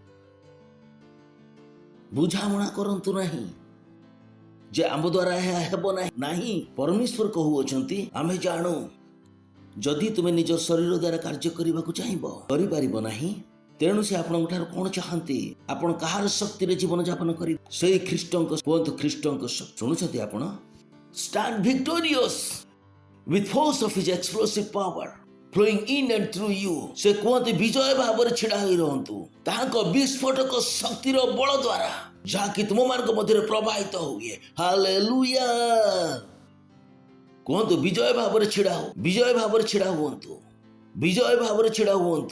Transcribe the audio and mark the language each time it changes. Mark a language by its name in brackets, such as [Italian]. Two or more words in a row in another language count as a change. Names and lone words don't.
[Odia] ବୁଝାମଣା କରନ୍ତୁ ନାହିଁ ଯେ ଆମ ଦ୍ୱାରା ଏହା ହେବ ନାହିଁ। ପରମେଶ୍ୱର କହୁଅଛନ୍ତି ଆମେ ଜାଣୁ ଯଦି ତୁମେ ନିଜ ଶରୀର ଦ୍ୱାରା କାର୍ଯ୍ୟ କରିବାକୁ ଚାହିଁବ, କରିପାରିବ ନାହିଁ। ତେଣୁ ସେ ଆପଣଙ୍କ ଠାରୁ କ'ଣ ଚାହାନ୍ତି? ଆପଣ କାହାର ଶକ୍ତିରେ ଜୀବନ ଯାପନ କରିବେ? ସେଇ ଖ୍ରୀଷ୍ଟଙ୍କ। କୁହନ୍ତୁ ଖ୍ରୀଷ୍ଟଙ୍କ ଶକ୍ତି। ଶୁଣୁଛନ୍ତି ଆପଣ? [English] Stand victorious with force of his explosive power flowing in and through you. [Odia] ସେ କୁହନ୍ତି ବିଜୟ ଭାବରେ ଛିଡ଼ା ହୋଇ ରହନ୍ତୁ ତାହାଙ୍କ ବିସ୍ଫୋଟକ ଶକ୍ତିର ବଳ ଦ୍ୱାରା, ଯାହାକି ତୁମମାନଙ୍କ ମଧ୍ୟରେ ପ୍ରବାହିତ ହୁଏ। ହାଲେଲୁୟା। କୁହନ୍ତୁ ବିଜୟ ଭାବରେ ଛିଡ଼ା ହୁଅ। ବିଜୟ ଭାବରେ ଛିଡ଼ା ହୁଅନ୍ତୁ। ବିଜୟ ଭାବରେ ଛିଡ଼ା ହୁଅନ୍ତୁ।